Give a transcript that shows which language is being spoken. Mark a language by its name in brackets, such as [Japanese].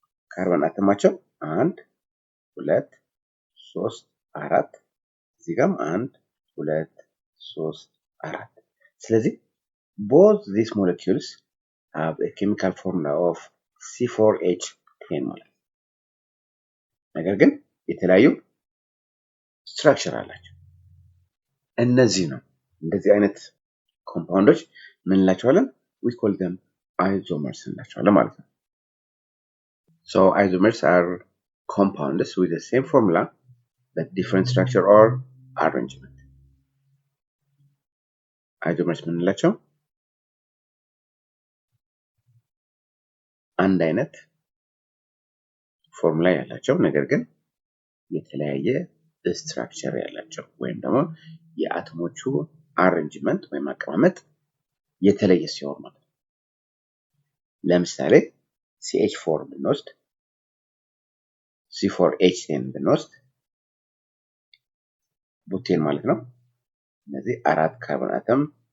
[Amharic] ካርበን አተማቸው 1 2 3 4 እዚህ ጋርም 1 2 3 4 ስለዚህ [English] both these molecules have a chemical formula of C4H10 [Amharic] ማለት ነው። ነገር ግን የተለያዩ ስትራክቸር አላቸው። እነዚህ ነው እንደዚህ አይነት ኮምፓውንዶች ምን እንላቸዋለን? [English] we call them isomers [Amharic] እንላቸዋለን ማለት ነው። [English] So isomers are compounds with the same formula but different structure or arrangement. [Amharic] isomers ምን እንላቸው? አንድ አይነት ፎርሙላ ያላቸው ነገር ግን የተለያየ ስትራክቸር ያላቸው ወይም ደግሞ የአቶሞቹ አሬንጅመንት ወይም አቀማመጥ የተለየ ሲሆን ማለት ነው። ለምሳሌ CH4 ብንወስድ C4H10 ብንወስድ ቡቴን ማለት ነው። እነዚህ 4 ካርቦን አተም